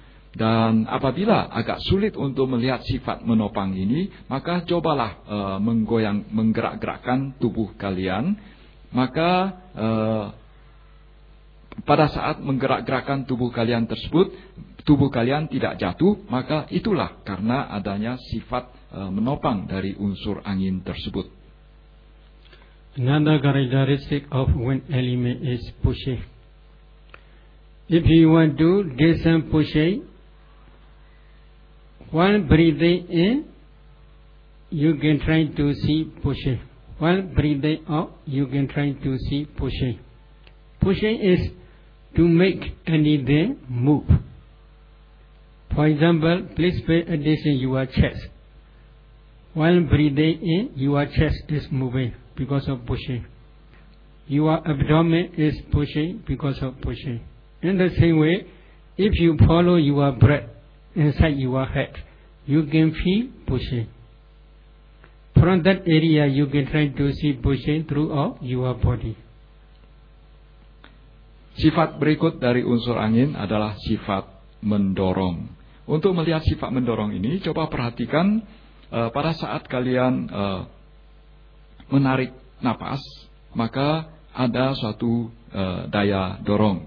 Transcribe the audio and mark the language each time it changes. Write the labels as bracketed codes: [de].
[id] Dan apabila agak sulit untuk melihat sifat menopang ini, maka cobalah menggerak-gerakkan tubuh kalian. Maka pada saat menggerak-gerakkan tubuh kalian tersebut, tubuh kalian tidak jatuh, maka itulah karena adanya sifat menopang dari unsur angin tersebut. [en] Another characteristic of wind element is pushing. If you want to descend pushing, while breathing in, you can try to see pushing. While breathing out, you can try to see pushing. Pushing is to make anything move. For example, please pay attention to your chest. While breathing in, your chest is moving because of pushing. Your abdomen is pushing because of pushing. In the same way, if you follow your breath inside your head, you can feel pushing. From that area, you can try to see pushing throughout your body. [id] Sifat berikut dari unsur angin adalah sifat mendorong. Untuk melihat sifat mendorong ini, coba perhatikan pada saat kalian menarik napas, maka ada suatu daya dorong.